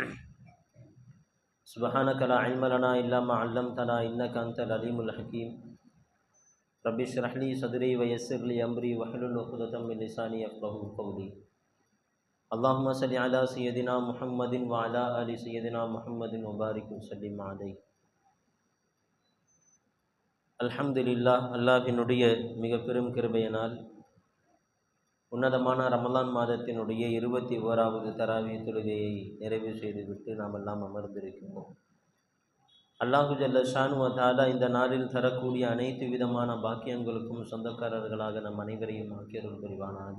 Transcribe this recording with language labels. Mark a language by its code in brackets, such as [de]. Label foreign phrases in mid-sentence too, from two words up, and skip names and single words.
[ar] سبحانك لا علم لنا إلا ما علمتنا إنك أنت العليم الحكيم. رب اشرح لي صدري ويسر لي أمري واحلل عقدة من لساني يفقهوا قولي. اللهم صل على سيدنا محمد وعلى آل سيدنا محمد وبارك وسلم عليه. [ta] அல்ஹம்துலில்லாஹ், அல்லாஹ்வினுடைய மிக பெரும் கிருபையினால் உன்னதமான ரமலான் மாதத்தினுடைய 21வது தராவி தொழுகையை நிறைவு செய்துவிட்டு நாம் எல்லாம் அமர்ந்திருக்கிறோம். [ar] الله جل شأنه وتعالى [ta] இந்த நாளில் தரக்கூடிய அனைத்து விதமான பாக்கியங்களுக்கும் சொந்தக்காரர்களாக நம் அனைவரையும் ஆக்கியருள் புரிவானாக.